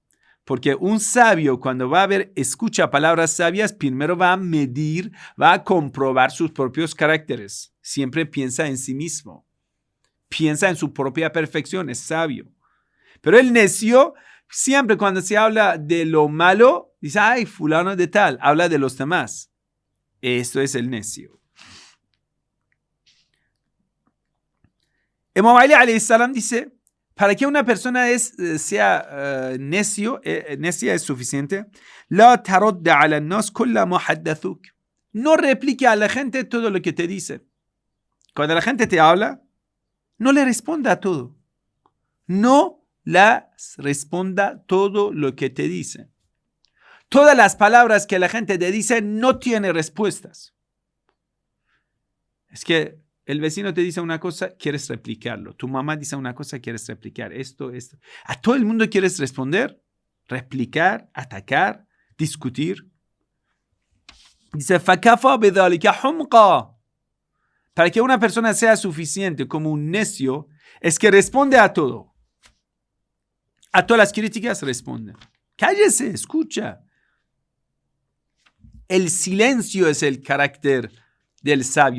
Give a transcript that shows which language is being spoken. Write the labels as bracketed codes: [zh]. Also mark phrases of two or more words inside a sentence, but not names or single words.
[es] Porque un sabio cuando escucha palabras sabias, primero va a medir, va a comprobar sus propios caracteres. Siempre piensa en sí mismo. Piensa en su propia perfección, es sabio. Pero el necio, siempre cuando se habla de lo malo, dice, ay, fulano de tal, habla de los demás. Esto es el necio. Imam Ali [ar] عليه السلام [es] dice, para que una persona sea necia es suficiente. [ar] لا تردّ على الناس كلّ ما حدّثوك. [es] No replique a la gente todo lo que te dice. Cuando la gente te habla, no le responda a todo. No responda todo lo que te dice. Todas las palabras que la gente te dice no tiene respuestas. Es que el vecino te dice una cosa, quieres replicarlo. Tu mamá dice una cosa, quieres replicar esto. ¿A todo el mundo quieres responder? Replicar, atacar, discutir. Dice, [ar] فَكَفَى بِذَلِكَ حُمْقًا. [es] Para que una persona sea suficiente como un necio, es que responde a todo. A todas las críticas responde. Cállese, escucha. El silencio es el carácter del sabio.